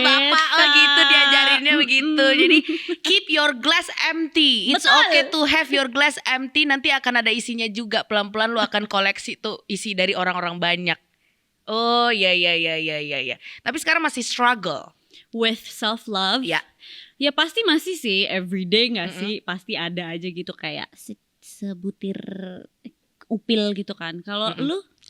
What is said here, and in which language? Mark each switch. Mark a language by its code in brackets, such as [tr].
[id] bapak gitu diajarinnya begitu. [en] Jadi keep your glass empty. It's [id] Betul. [en] okay to have your glass empty. [id] Nanti akan ada isinya juga. Pelan-pelan lu akan koleksi tuh isi dari orang-orang banyak. Oh iya. Tapi sekarang masih struggle. [en] With self-love. [id] Ya. Ya pasti masih sih, everyday gak sih? Pasti ada aja gitu kayak sebutir upil gitu kan. Kalau lu?